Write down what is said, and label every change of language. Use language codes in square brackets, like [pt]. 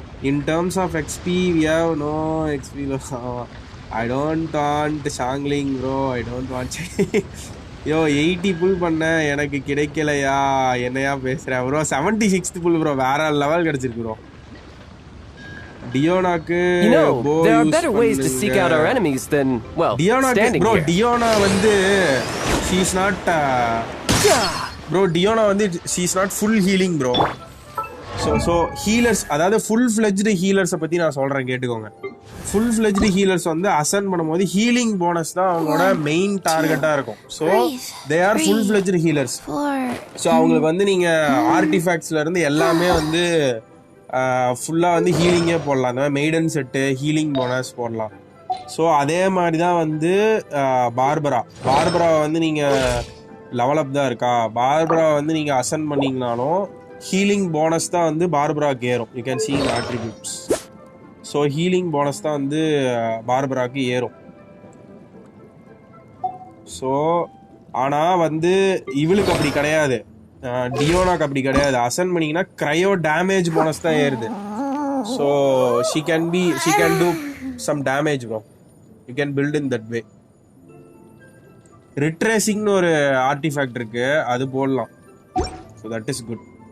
[en] In terms of XP we have no XP. I don't want ஷாங்லிங் bro, I don't want. [ta] யோ 80 புல் பண்ண எனக்கு கிடைக்கலையா, என்னையா பேசுற ப்ரோ? 76th புல் bro, வேற லெவல் கிடைச்சிருக்கு bro. டியோனாக்கு [en] there are better ways to seek out our enemies than, well, standing bro, here. Diona வந்து she is not bro, Diona வந்து she is not full healing bro. [ta] So healers, அதாவது full fledged healers பத்தி நான் சொல்றேன் கேட்டுக்கோங்க. full fledged healers வந்து assign பண்ணும்போது healing bonus தான் அவங்களோட மெயின் டார்கெட்டா இருக்கும். [en] So they are full fledged healers. [ta] So அவங்களுக்கு வந்து நீங்க ஆர்டிஃபேக்ட்ஸ்ல இருந்து எல்லாமே வந்து ஃபுல்லா வந்து ஹீலிங்கே போடலாம். அந்த மாதிரி மெய்டன் செட்டு ஹீலிங் போனஸ் போடலாம். ஸோ அதே மாதிரி தான் வந்து பார்பரா வந்து நீங்க லெவல் அப் தான் இருக்கா. பார்பரா வந்து நீங்க அசைன் பண்ணீங்கனாலும் ஹீலிங் போனஸ் தான் வந்து பார்பராக்கு ஏறும். [en] You can see the attributes. [ta] So healing bonus தான் வந்து பார்பராக்கு ஏறும். ஸோ ஆனால் வந்து இவளுக்கு அப்படி கிடையாது, டியோனாக்கு அப்படி கிடையாது. அசன் பண்ணிங்கன்னா க்ரையோ டேமேஜ் போனஸ் தான் ஏறுது. [en] So she can do some damage bro. You can build in that way. [ta] ரிட்ரேசிங்னு ஒரு ஆர்டிஃபேக்ட் இருக்கு, அது போடலாம். [en] So that is good.